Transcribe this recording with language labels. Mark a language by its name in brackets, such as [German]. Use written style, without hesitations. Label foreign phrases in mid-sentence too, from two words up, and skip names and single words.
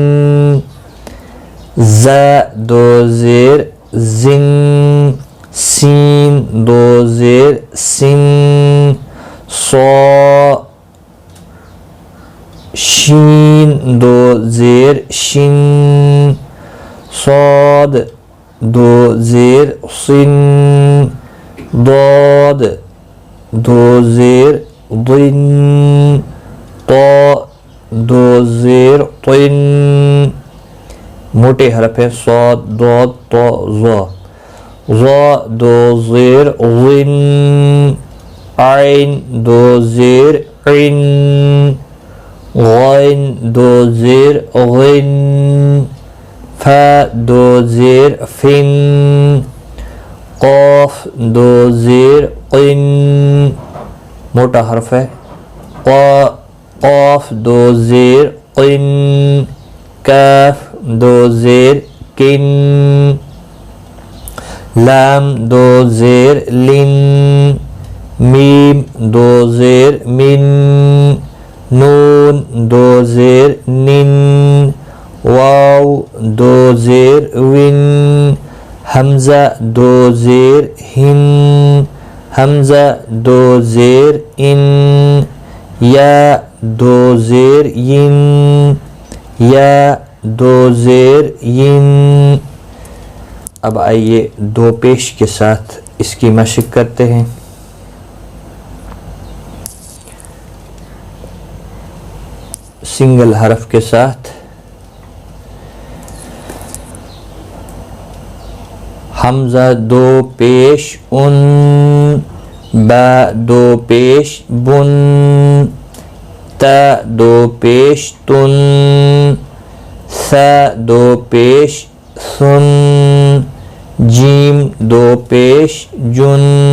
[Urdu] ز دو زیر زن سین دو زیر سن صا شین دو زیر شن صاد دو زیر صن ضاد دو زیر ضن طا دو زیر طن موٹے حرف ہے صاد ضاد طا ظا ظا دو زیر ظن عین دو زیر عن غین دو زیر غن فا دو زیر فن قاف دو زیر قن موٹا حرف ہے قاف دو زیر قن کاف دو زیر کن لام دو زیر لن میم دو زیر من نون دو زیر نن واو دو زیر ون حمزہ دو زیر ہن حمزہ دو زیر ان یا دو زیر ین یا دو زیر ین اب آئیے دو پیش کے ساتھ اس کی مشق کرتے ہیں سنگل حرف کے ساتھ حمزہ دو پیش ان با دو پیش بن تا دو پیش تن ثا دو پیش ثن جیم دو پیش جن